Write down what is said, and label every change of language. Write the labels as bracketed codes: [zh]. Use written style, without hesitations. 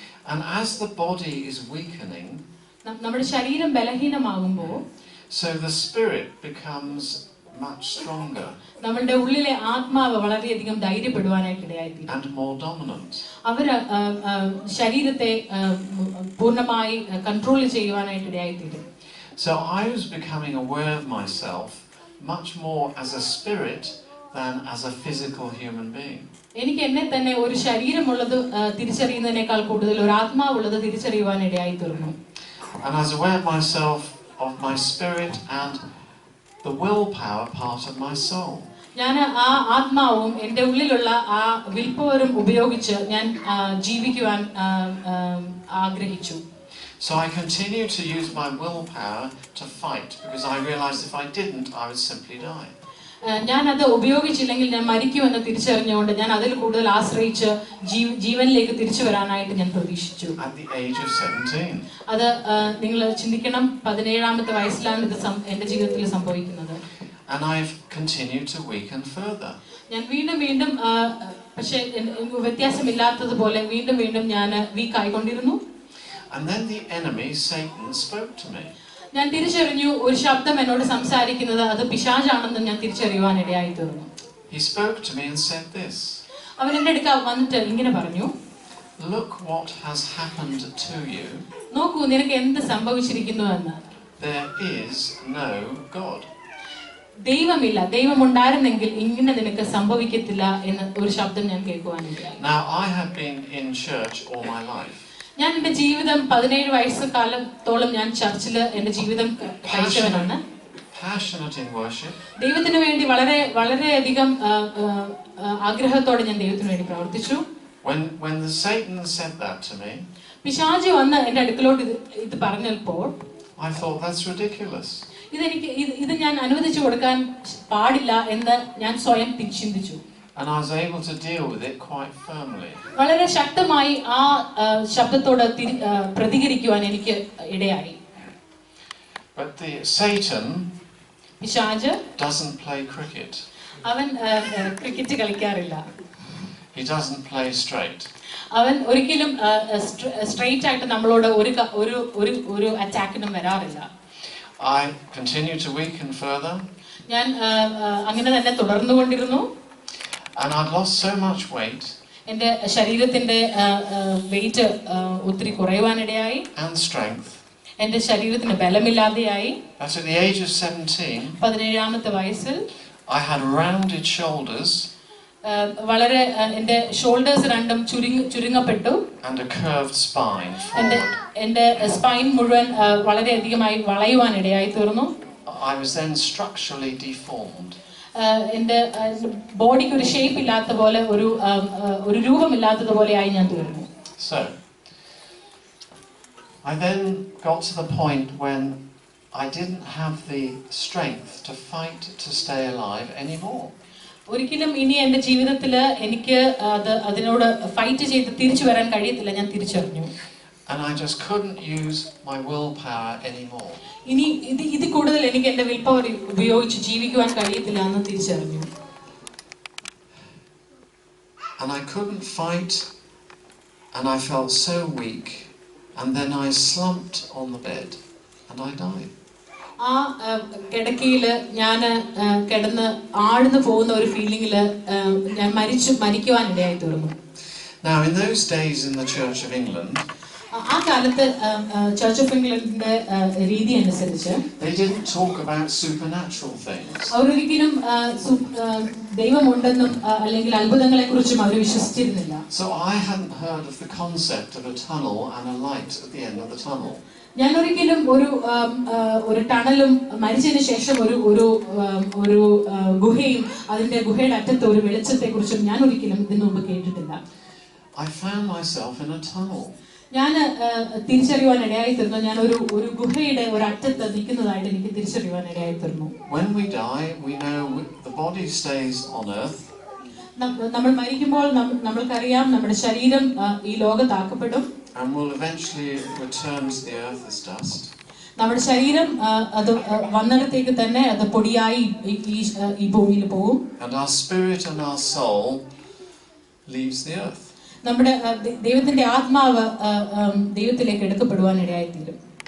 [en] And as the body is weakening, [ml] നമ്മുടെ ശരീരം ബലഹീനമാകുമ്പോൾ [en] so the spirit becomes much stronger. [ml] നമ്മളുടെ ഉള്ളിലെ ആത്മാവ് വളരെയധികം ധൈര്യപ്പെടുവാനായിട്ട് ഇടയായിത്തീരും. [en] And more dominant. [ml] അവർ ശരീരത്തെ പൂർണ്ണമായി കൺട്രോൾ ചെയ്യുവാനായിട്ട് ഇടയായിത്തീരും. [en] So I was becoming aware of myself much more as a spirit than as a physical human being. [ml] എനിക്ക് എന്നെ തന്നെ ഒരു ശരീരമുള്ളത് തിരിച്ചറിയുന്നതിനേക്കാൾ കൂടുതൽ ഒരു ആത്മാവുള്ളത് തിരിച്ചറിയുവാൻ ഇടയായി തീർന്നു. [en] And I was aware of myself, of my spirit, and the willpower part of my soul. [ml] ഞാൻ ആ ആത്മാവും എൻ്റെ ഉള്ളിലുള്ള ആ വിൽപ്പവരും ഉപയോഗിച്ച് ഞാൻ ജീവിക്കുവാൻ ആഗ്രഹിച്ചു. [en] So I continued to use my willpower to fight because I realized if I didn't, I would simply die. [ml] ഞാൻ അത് ഉപയോഗിച്ചില്ലെങ്കിൽ ഞാൻ മരിക്കുമെന്ന് തിരിച്ചറിഞ്ഞുകൊണ്ട് ഞാൻ അതിൽ കൂടുതൽ ആശ്രയിച്ച് ജീവനിലേക്ക് തിരിച്ചു വരാനായിട്ട് ഞാൻ പ്രതീക്ഷിച്ചു. [en] At the age of 17. [ml] അത് നിങ്ങൾ ചിന്തിക്കണം, 17-ാമത്തെ വയസ്സിലാണ് ഇത് എൻ്റെ ജീവിതത്തിൽ സംഭവിക്കുന്നത്. [en] And I've continued to weaken further. [ml] ഞാൻ വീണ്ടും പക്ഷേ വ്യത്യാസമില്ലാത്തതുപോലെ വീണ്ടും ഞാൻ [en] weak [ml] ആയിക്കൊണ്ടിരുന്നു. [en] And then the enemy, Satan, spoke to me. [ml] ഞാൻ തിരിച്ചറിഞ്ഞു ഒരു ശബ്ദം എന്നോട് സംസാരിക്കുന്നത് അത് പിശാചാണെന്ന് ഞാൻ തിരിച്ചറിയുവാൻ ഇടയായി തീർന്നു. [en] He spoke to me and said this. [ml] അവൻ എൻ്റെ അടുക്ക വന്നിട്ട് ഇങ്ങനെ പറഞ്ഞു, [en] Look what has happened to you. [ml] നോക്കൂ നിനക്ക് എന്ത് സംഭവിച്ചിരിക്കുന്നു എന്ന്. [en] There is no God. [ml] ദൈവമില്ല, ദൈവമുണ്ടായിരുന്നെങ്കിൽ ഇങ്ങനെ നിനക്ക് സംഭവിക്കത്തില്ല എന്ന ഒരു ശബ്ദം ഞാൻ കേൾക്കുവാനിടയായി. [en] Now I have been in church all my life. [ml] ഞാൻ എൻ്റെ ജീവിതം 17 വയസ്സുകാലത്തോളം ഞാൻ ചർച്ചിൽ എൻ്റെ ജീവിതം കഴിച്ചവനാണ്. [en] Passionate in worship. [ml] ദൈവത്തിന് വേണ്ടി വളരെയധികം ആഗ്രഹത്തോടെ ഞാൻ ദൈവത്തിന് വേണ്ടി പ്രവർത്തിച്ചു. [en] When the Satan said that to me, [ml] പിശാചി വന്ന് എൻ്റെ അടുക്കലോട്ട് ഇത് പറഞ്ഞപ്പോൾ [en] I thought that's ridiculous. [ml] ഇത് ഞാൻ അനുവദിച്ചു കൊടുക്കാൻ പാടില്ല എന്ന് ഞാൻ സ്വയം ചിന്തിച്ചു. [en] And I was able to deal with it quite firmly. [ml] വളരെ ശക്തമായി ആ ശബ്ദത്തോട് പ്രതികരിക്കുവാൻ എനിക്ക് ഇടയായി. [en] But Satan [ml] പിശാച് [en] doesn't play cricket. [ml] അവൻ cricket കളിക്കാറില്ല. [en] He doesn't play straight. [ml] അവൻ ഒരിക്കലും [en] straight [ml] ആയിട്ട് നമ്മളോട് ഒരു അറ്റാക്കിനും വരാറില്ല. [en] I continue to weaken further. [ml] ഞാൻ അങ്ങനെ തന്നെ തുടർന്നുകൊണ്ടിരുന്നു. [en] And I'd lost so much weight. [ml] എൻ്റെ ശരീരത്തിന്റെ വെയിറ്റ് ഒത്തിരി കുറയുവാനിടയായി. [en] And strength. [ml] എൻ്റെ ശരീരത്തിന് ബലമില്ലാതെയായി. [en] At the age of 17, [ml] 17-ാമത്തെ വയസ്സിൽ [en] I had rounded shoulders. [ml] വളരെ എൻ്റെ [en] shoulders [ml] രണ്ടും ചുരുങ്ങപ്പെട്ടു. [en] And a curved spine forward. [ml] എൻ്റെ [en] spine [ml] മുഴുവൻ വളരെയധികമായി വളയുവാനിടയായി തീർന്നു. [en] I was then structurally deformed. [ml] എൻ്റെ ബോഡിക്ക് ഒരു [en] shape [ml] ഇല്ലാത്ത പോലെ ഒരു രൂപമില്ലാത്തതുപോലെയായി ഞാൻ തീർന്നു. [en] So I then got to the point when I didn't have the strength to fight to stay alive anymore. [ml] ഒരിക്കലും ഇനി എൻ്റെ ജീവിതത്തിൽ എനിക്ക് അതിനോട് [en] fight [ml] ചെയ്ത് തിരിച്ചു വരാൻ കഴിയത്തില്ല, ഞാൻ തിരിച്ചറിഞ്ഞു. [en] And I just couldn't use my willpower anymore. [ml] ഇനി ഇത് കൂടുതൽ എനിക്ക് എൻ്റെ [en] will power [ml] ഉപയോഗിച്ച് ജീവിക്കുവാൻ കഴിയത്തില്ല എന്ന് തിരിച്ചറിഞ്ഞു. [en] And I couldn't fight, and I felt so weak, and then I slumped on the bed and I died. [ml] ആ കിടക്കയിൽ ഞാൻ കിടന്ന് ആഴ്ന്നു പോകുന്ന ഒരു ഫീലിംഗിൽ ഞാൻ മരിക്കുവാനിടയായി തീർന്നു. [en] Now in those days in the Church of England, [ml] ആ കാലത്ത് ചർച്ച് ഓഫ് ഇംഗ്ലണ്ടിന്റെ രീതി അനുസരിച്ച് [en] they didn't talk about supernatural things. [ml] അവരൊരിക്കലും ദൈവമുണ്ടെന്നും അല്ലെങ്കിൽ അത്ഭുതങ്ങളെ കുറിച്ചും അവർ വിശ്വസിച്ചിരുന്നില്ല. [en] So I hadn't heard of the concept of a tunnel and a light at the end of the tunnel. [ml] ഞാൻ ഒരിക്കലും ഒരു ടണലും മരിച്ചതിന് ശേഷം ഒരു ഗുഹയും അതിന്റെ ഗുഹയുടെ അറ്റത്ത് ഒരു വെളിച്ചത്തെ കുറിച്ചും ഞാൻ ഒരിക്കലും ഇതിനു മുമ്പ് കേട്ടിട്ടില്ല. [en] I found myself in a tunnel. [ml] ഞാൻ തിരിച്ചറിയുവാൻ ഇടയായി തീർന്നു. ഞാൻ ഒരു ഗുഹയുടെ ഒരു അറ്റത്ത് നിൽക്കുന്നതായിട്ട് എനിക്ക് തിരിച്ചറിയുവാൻ ഇടയായി തീർന്നു. [en] When we die, we know the body stays on earth. [ml] നമ്മൾ മരിക്കുമ്പോൾ നമ്മൾക്കറിയാം നമ്മുടെ ശരീരം ഈ ലോകത്താക്കപ്പെടും. [en] And will eventually return to the earth as dust. [ml] നമ്മുടെ ശരീരം അത് വന്നിടത്തേക്ക് തന്നെ അത് പൊടിയായി ഈ ഭൂമിയിൽ പോകും. [en] And our spirit and our soul leaves the earth. [ml] നമ്മുടെ ദൈവത്തിന്റെ ആത്മാവ് ദൈവത്തിലേക്ക് എടുക്കപ്പെടുവാൻ ഇടയായി തീരും.